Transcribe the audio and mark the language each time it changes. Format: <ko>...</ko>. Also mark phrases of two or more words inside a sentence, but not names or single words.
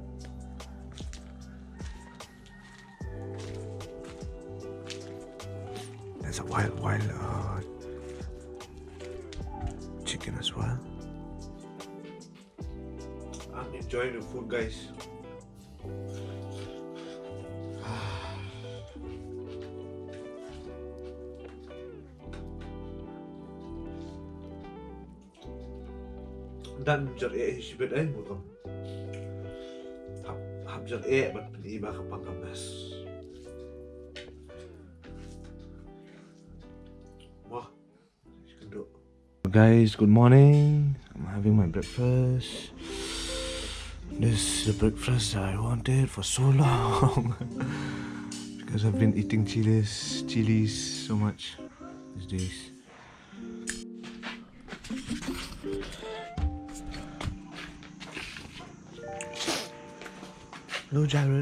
<en>There's a wild chicken as well. I'm enjoying the food, guys.</en> <kha>Dan jar hishbet ay mo kam. Hab jar but iba ka pangkamas.</kha> <en>Wah. Guys, good morning. I'm having my breakfast. This is the breakfast that I wanted for so long. Because I've been eating chilies so much these days. Hello Jared.</en>